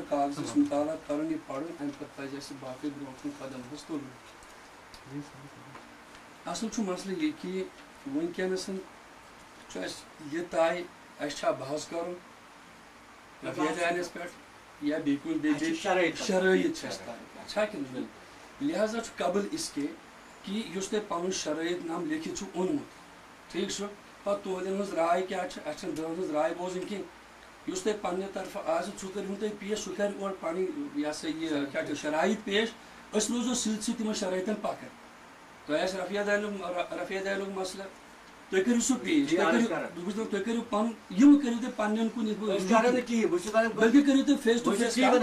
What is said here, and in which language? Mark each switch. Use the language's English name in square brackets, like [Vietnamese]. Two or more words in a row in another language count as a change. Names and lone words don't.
[Kashmiri] کاغذس مطالعہ کرُن یہِ پرُن امہِ پتہٕ پزِ اسہِ باقٕے برونٛٹھ کُن قدم حظ تُلُن اصل چھُ مسلہٕ یہِ کہِ وٕنکیٚنس چھُ اسہِ یہِ طے اسہِ چھا بحث کرُن رفع الیدینس پٮ۪ٹھ یا بیٚیہِ کُنہِ بیٚیہِ شرٲیط چھِ اسہِ طے چھا کِنہٕ لہذا چھُ [Urdu] قبل اس کے کہ [Kashmiri] یُس تۄہہِ پنُن شرٲیط نام لیکھِتھ چھُ اوٚنمُت ٹھیٖک چھُ پتہٕ تُہنٛدٮ۪ن ہٕنٛز راے کیٛاہ چھِ اسہِ چھنہٕ دۄن ہٕنٛز راے بوزٕنۍ کینٛہہ یُس تۄہہِ پننہِ طرفہٕ آسہِ سُہ کٔرۍہُن تُہۍ پیش سُہ کرِ اورٕ پنٕنۍ یہِ ہسا یہِ کیٛاہ چھِ شرایط پیش أسۍ روزو سۭتۍ سۭتۍ تِمن شرٲیطن پکان تۄہہِ آسہِ رفع الیدینُک مسلہٕ تُہۍ کٔرِو سُہ پیش تُہۍ کٔرِو پنُن یِم کٔرِو تُہۍ پننٮ۪ن کُن بلکہِ کٔرِو تُہۍ [English] face to face